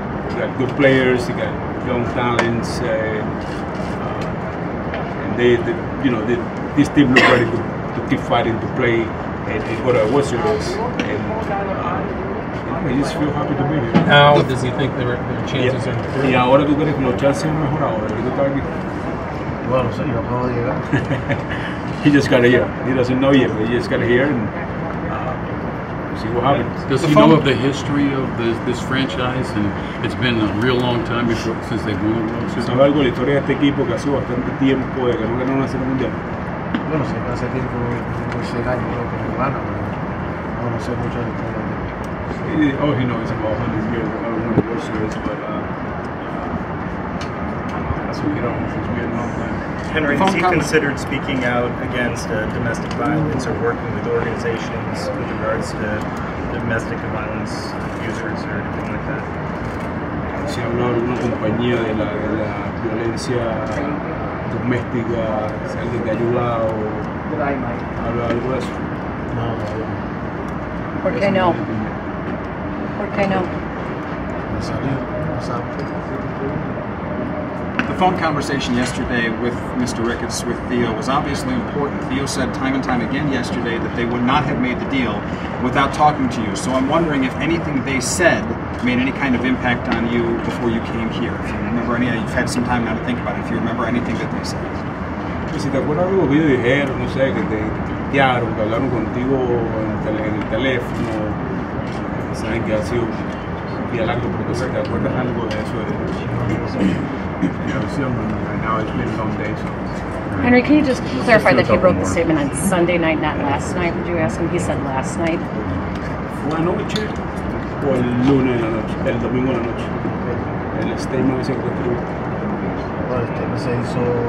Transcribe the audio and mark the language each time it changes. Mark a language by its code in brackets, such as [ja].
[en] He got good players, he got young talents, and this team looked ready to keep fighting to play and go to a World Series. And I just feel happy to be here. How does he think their chances are improved? [es] Y ahora tú crees que los chances han mejorado. Bueno, sí, yo acabo de llegar. [en] He just got here. He doesn't know yet, but he just got here and see what happens. Does he know of the history of this franchise? And it's been a real long time since they've won a World Series. [es] ¿Sabe algo de la historia de este equipo que hace bastante tiempo de que no ganó una serie mundial? Bueno, sí, hace tiempo, 6 años creo que no gana, pero no sé mucho de la historia. [en] All he knows is about 100 years of having won a World Series, but that's what it's been a long time. Henry, has he considered speaking out against domestic violence or working with organizations with regards to domestic violence users or anything like that? [es] Si habla de una compañía de la violencia doméstica, si alguien te ayuda o habla algo de eso. No. ¿Por qué no? ¿Por qué no? [en] The phone conversation yesterday with Mr. Ricketts, with Theo, was obviously important. Theo said time and time again yesterday that they would not have made the deal without talking to you. So I'm wondering if anything they said made any kind of impact on you before you came here. If you remember any, you've had some time now to think about it. If you remember anything that they said. [es] Pues si te acuerdas de lo que ellos dijeron, no sé, que te tuitearon, que hablaron contigo en el teléfono, saben que ha sido un día largo, pero si te acuerdas algo de eso. [en] Now it's been a long day, so. Henry, can you just clarify that he wrote the statement on Sunday night, not last night? Would you ask him? He said last night. [es] ¿Fue anoche o el lunes en la noche? El domingo en la noche. El statement ese que te escribió. Bueno, el statement se hizo